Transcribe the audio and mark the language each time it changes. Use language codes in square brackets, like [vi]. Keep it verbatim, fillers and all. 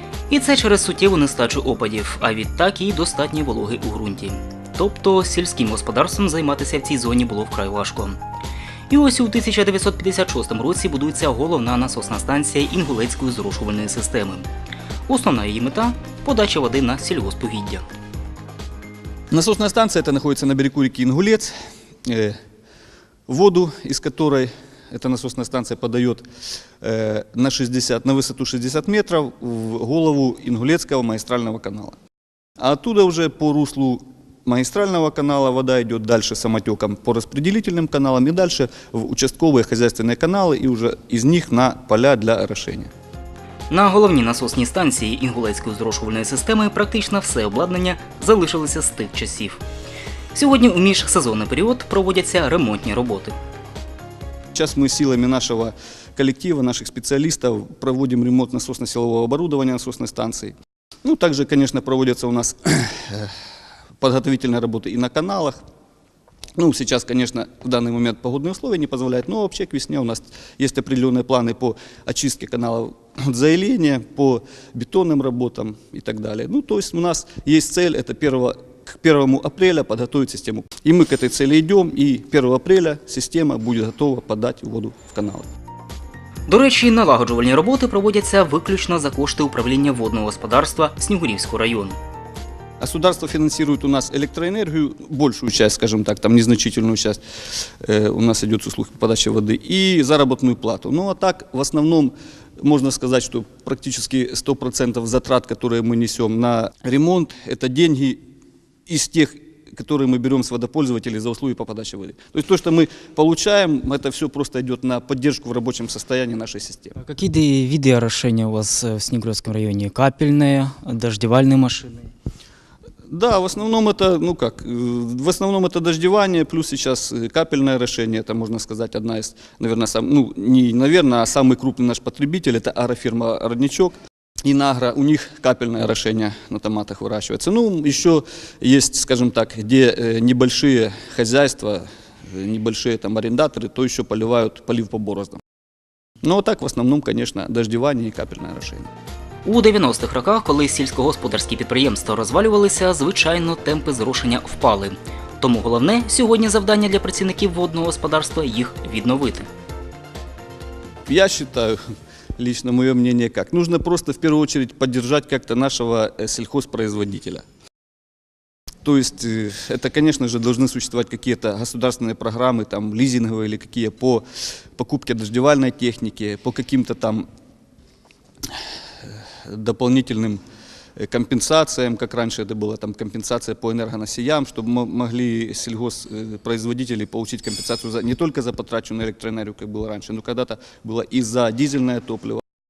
[uk] І це через суттєву нестачу опадів, а відтак і достатні вологи у ґрунті. Тобто сільським господарством займатися в цій зоні було вкрай важко. І ось у тисяча дев'ятсот п'ятдесят шостому році будується головна насосна станція Інгулецької зрошувальної системи. Основна її мета – подача води на сільгоспугіддя. [ru] Насосная станция это находится на берегу реки Ингулец. Воду, из которой эта насосная станция подает на, шестьдесят, на высоту шестьдесят метров в голову Ингулецкого магистрального канала. А оттуда уже по руслу магистрального канала вода идет дальше самотеком по распределительным каналам и дальше в участковые хозяйственные каналы и уже из них на поля для орошения. [uk] На головній насосній станції Інгулецької зрошувальної системи практично все обладнання залишилося з тих часів. Сьогодні у міжсезонний період проводяться ремонтні роботи. [ru] Сейчас мы силами нашего коллектива, наших специалистов проводим ремонт насосно-силового оборудования насосной станции. Ну, также, конечно, проводятся у нас подготовительные работы и на каналах. Ну, сейчас, конечно, в данный момент погодные условия не позволяют, но вообще к весне у нас есть определенные планы по очистке каналов от заиления, по бетонным работам и так далее. Ну, то есть у нас есть цель, это первого, к первому апреля подготовить систему. И мы к этой цели идем, и первого апреля система будет готова подать воду в каналы. [uk] До речі, налагоджувальні роботи проводяться виключно за кошти управління водного господарства Снігурівського району. [ru] Государство финансирует у нас электроэнергию, большую часть, скажем так, там незначительную часть э, у нас идет с услуг подачи воды и заработную плату. Ну а так, в основном, можно сказать, что практически сто процентов затрат, которые мы несем на ремонт, это деньги из тех, которые мы берем с водопользователей за услуги по подаче воды. То есть то, что мы получаем, это все просто идет на поддержку в рабочем состоянии нашей системы. А какие виды орошения у вас в Снегуревском районе? Капельные, дождевальные машины? Да, в основном это, ну как, в основном это дождевание, плюс сейчас капельное орошение, это, можно сказать, одна из, наверное, сам, ну, не наверное, а самый крупный наш потребитель, это агрофирма «Родничок». И на агро, у них капельное орошение на томатах выращивается. Ну, еще есть, скажем так, где небольшие хозяйства, небольшие там арендаторы, то еще поливают полив по бороздам. Но так, в основном, конечно, дождевание и капельное орошение. [uk] У дев'яностих роках, коли сільськогосподарські підприємства розвалювалися, звичайно, темпи зрошення впали. Тому головне сьогодні завдання для працівників водного господарства – їх відновити. Я вважаю, [ru] лично [uk] моє мнение, як. [ru] Нужно просто [uk] в першу чергу підтримати як-то нашого сільхозпроизводителя. [ru] То есть это, конечно же, должны существовать какие-то государственные программы, там, лизинговые или какие по покупке дождевальной техники, по каким-то там дополнительным компенсациям, как раньше это было, там компенсация по энергоносиям, чтобы могли сельхозпроизводители получить компенсацию за, не только за потраченную электроэнергию, как было раньше, но когда-то было и за дизельное топливо.